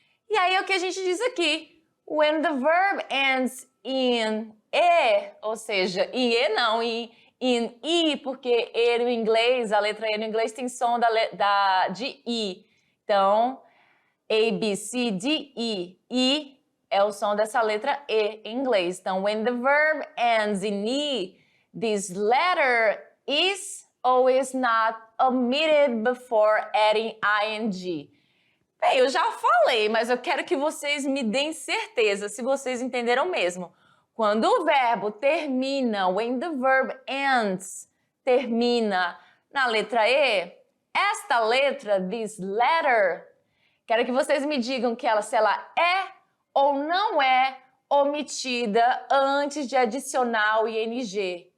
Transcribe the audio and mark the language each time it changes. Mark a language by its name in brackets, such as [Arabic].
[Portuguese] E aí é o que a gente diz aqui. [English] When the verb ends in E, [Portuguese] ou seja, em E não, [English] in I, [Portuguese] porque E no inglês, a letra E no inglês tem som de I. Então, A, B, C, D, E. I é o som dessa letra E em inglês. [English] Então, when the verb ends in E, this letter is or is not omitted before adding ing. [Portuguese] Bem, eu já falei, mas eu quero que vocês me deem certeza se vocês entenderam mesmo. Quando o verbo termina, [English] when the verb ends, [Portuguese] termina na letra E, esta letra, [English] this letter, [Portuguese] quero que vocês me digam se ela é ou não é omitida antes de adicionar o ing.